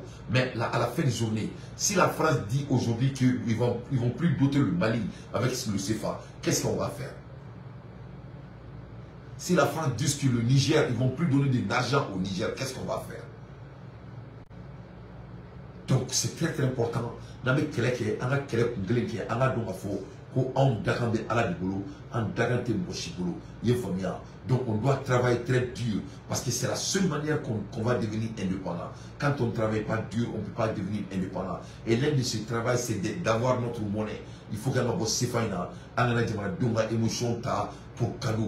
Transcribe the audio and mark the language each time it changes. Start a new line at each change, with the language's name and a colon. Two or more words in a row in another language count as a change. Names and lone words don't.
French: Mais là, à la fin de journée, si la France dit aujourd'hui qu'ils vont plus doter le Mali avec le CFA, qu'est-ce qu'on va faire? Si la France dit que le Niger, ils vont plus donner de l'argent au Niger, qu'est-ce qu'on va faire? Donc c'est très très important.
Bambara: ko en dagan be ala de bolo, en dagan te mochi bolo.
French: Donc on doit travailler très dur parce que c'est la seule manière qu'on va devenir indépendant. Quand on ne travaille pas dur, on ne peut pas devenir indépendant. Et l'un de ce travail, c'est d'avoir notre monnaie. Il faut qu'on ait une émotion pour cadeau.